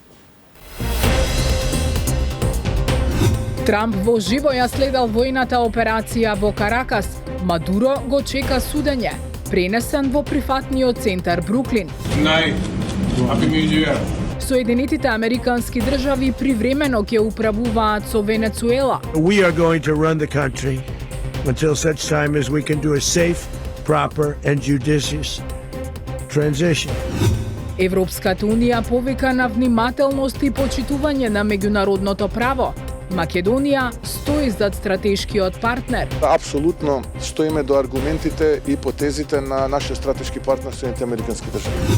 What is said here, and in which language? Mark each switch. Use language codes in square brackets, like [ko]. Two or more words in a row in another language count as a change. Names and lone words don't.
[mk] Трамп во живо ја следел војната операција во Каракас. Мадуро го чека судење. Пренесен во прифатниот центар Бруклин. Соединетите Американски држави привремено ќе управуваат со Венецуела. [en] We are going to run the country until such time as we can do a safe, proper and judicious transition. [mk] Европската унија повика на внимателност и почитување на меѓународното право. Македонија стои зад стратешкиот партнер. Апсолутно стоиме до аргументите и потезите на нашиот стратешки партнер Соединетите Американски држави.